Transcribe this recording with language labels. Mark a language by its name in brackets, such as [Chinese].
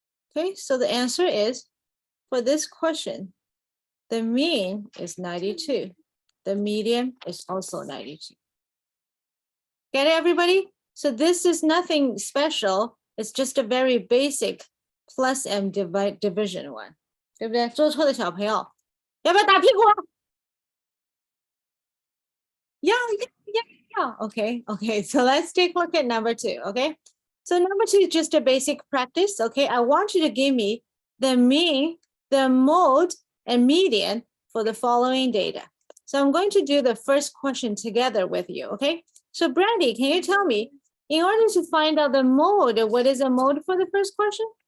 [English] Okay, so the answer is, for this question, the mean is 92. The median is also 92. Get it, everybody? So this is nothing special. It's just a very basic plus and division one. [Chinese] 对不对？做错的小朋友，要不要打屁股？ [English] Yeah. Okay, okay. So let's take a look at number 2, okay? So number 2 is just a basic practice, okay? I want you to give me the mean, the mode, and median for the following data. So I'm going to do the first question together with you, okay? So Brandy, can you tell me, in order to find out the mode, what is a mode for the first question?